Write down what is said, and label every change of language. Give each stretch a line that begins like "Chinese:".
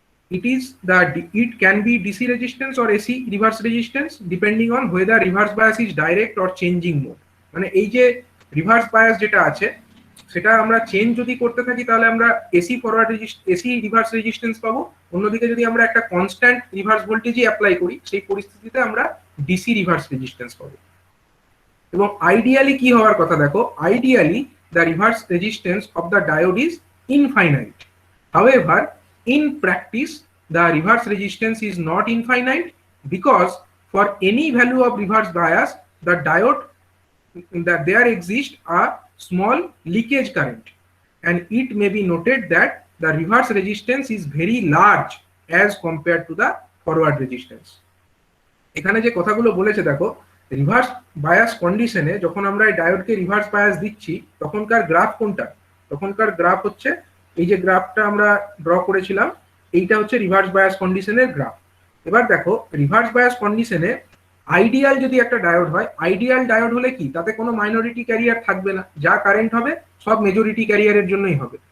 English: It can be DC resistance or AC reverse resistance depending on whether reverse bias is direct or changing mode.
Bangla: মানে এই যে reverse bias যেটা আছে সেটা আমরা চেঞ্জ যদি করতে থাকি তাহলে আমরা AC forward AC reverse resistance পাবো, অন্যদিকে যদি আমরা একটা কনস্ট্যান্ট রিভার্স ভোল্টেজই অ্যাপ্লাই করি সেই পরিস্থিতিতে আমরা ডিসি রিভার্স রেজিস্ট্যান্স পাবো। এবং আইডিয়ালি কি হওয়ার কথা দেখো, ideally
English: the reverse resistance of the diode is infinite. However, in practice, the reverse resistance is not infinite, because for any value of reverse bias, the diode, that there exists a small leakage current, and it may be noted that the reverse resistance is very large as compared to the forward resistance.
Bangla: এখানে যে কথাগুলো বলেছে দেখো, reverse bias কন্ডিশনে যখন আমরা এই ডায়োডকে reverse bias দিচ্ছি তখনকার গ্রাফ কোনটা, তখনকার গ্রাফ হচ্ছে এই যে গ্রাফটা আমরা ড্র করেছিলাম, এইটা হচ্ছে রিভার্স বায়াস কন্ডিশনের গ্রাফ। এবার দেখো রিভার্স বায়াস কন্ডিশনে আইডিয়াল যদি একটা ডায়োড হয়, আইডিয়াল ডায়োড হলে কি তাতে কোনো মাইনরিটি ক্যারিয়ার থাকবে না, যা কারেন্ট হবে সব মেজরিটি ক্যারিয়ারের জন্যই হবে।